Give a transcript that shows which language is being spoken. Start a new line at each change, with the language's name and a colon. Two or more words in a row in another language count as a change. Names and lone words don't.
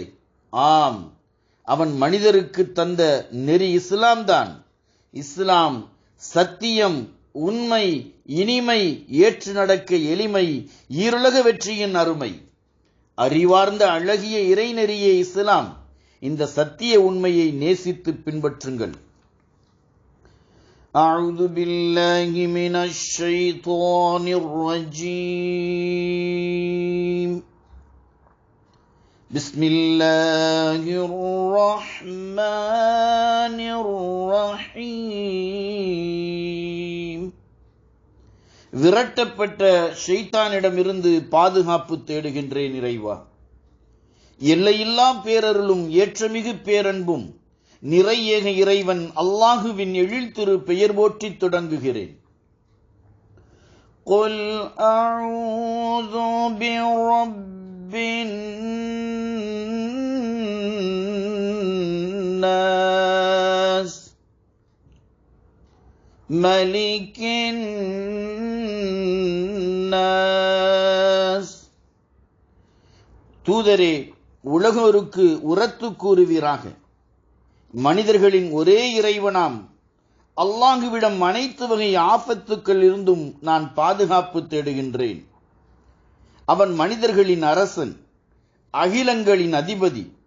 Tamil: ஆம், அவன் மனிதருக்கு தந்த நெறி இஸ்லாம் தான். இஸ்லாம் சத்தியம், உண்மை, இனிமை, ஏற்று நடக்க எளிமை, ஈருலக வெற்றியின் அருமை. அறிவார்ந்த அழகிய இறைநெறியே இஸ்லாம். இந்த சத்திய உண்மையை நேசித்து பின்பற்றுங்கள்.
Arabic: أعوذ بالله من الشيطان الرجيم. بسم الله الرحمن الرحيم.
Tamil: விரட்டப்பட்ட ஷைத்தானிடமிருந்து பாதுகாப்பு தேடுகின்றேன் இறைவா. எல்லையில்லா பேரருளும் ஏற்றமிகு பேரன்பும் நிறை ஏக இறைவன் அல்லாஹுவின் எழில்திரு பெயர் போற்றி தொடங்குகிறேன்.
Arabic: قُلْ أَعُوذُ بِرَبِّ النَّاسِ مَلِكِ النَّاسِ.
Tamil: தூதரே, உலகோருக்கு உரத்து கூறுவீராக. மனிதர்களின் ஒரே இறைவனாம் அல்லாஹுவிடம் அனைத்து வகை ஆபத்துக்கள் இருந்தும் நான் பாதுகாப்பு தேடுகின்றேன். அவன் மனிதர்களின் அரசன், அகிலங்களின் அதிபதி.